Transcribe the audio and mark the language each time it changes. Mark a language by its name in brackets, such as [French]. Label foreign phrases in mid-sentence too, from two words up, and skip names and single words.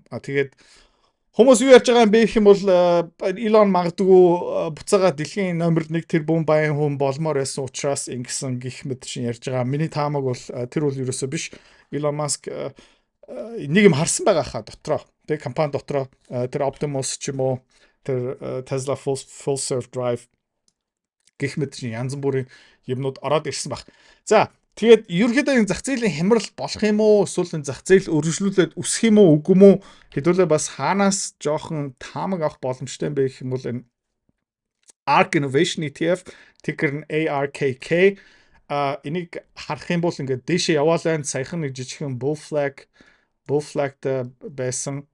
[Mongolian] Тэгээд хүмүүс юу ярьж байгаа юм бэ гэх юм бол Elon магадгүй буцаага дэлхийн номер 1 тэрбум баян хүн болмоор байсан учраас ингэсэн гих мэт чинь ярьж байгаа. Миний таамаг бол тэр бол ерөөсөө биш. Elon Musk нэг юм харсан байгаа хаа дотроо. Тэг компани дотроо тэр Optimus ч юм уу тэр Tesla full self drive гих мэт чинь янз бүрийн юмнууд ороод ирсэн баг. За тэгээд ерөнхийдөө энэ зах зээлийн хямрал болох юм уу? Эсвэл энэ зах зээл өргөжлүүлээд өсөх юм уу, үгүй юм уу? Хэдүүлээ бас хаанаас жоохон таамаг авах боломжтой юм бэ гэх юм бол энэ ARK Innovation ETF ticker нь ARKK энийг харах юм бол ингээд дээшээ яваалаа саяхан нэг жижигхэн [English] bull flag [Mongolian] байсан.